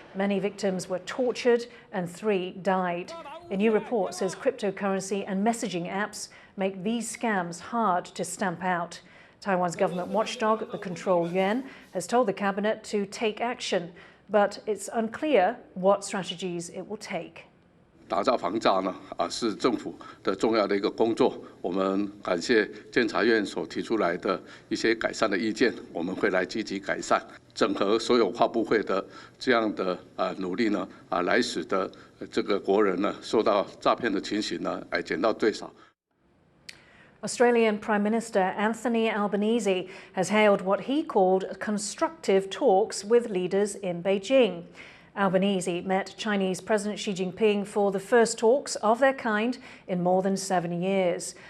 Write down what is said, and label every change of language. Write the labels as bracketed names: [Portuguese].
[English] Many victims were tortured and 3 died. A new report says cryptocurrency and messaging apps make these scams hard to stamp out. Taiwan's government watchdog, the Control Yuan, has told the cabinet to take action, but it's unclear what strategies it will take. [Chinese] 打造防诈呢，是政府的重要的一个工作。我们感谢监察院所提出来的一些改善的意见，我们会来积极改善，整合所有跨部会的这样的努力呢，来使得这个国人呢受到诈骗的情形呢，减到最少。 [English] Australian Prime Minister Anthony Albanese has hailed what he called constructive talks with leaders in Beijing. Albanese met Chinese President Xi Jinping for the first talks of their kind in more than 7 years.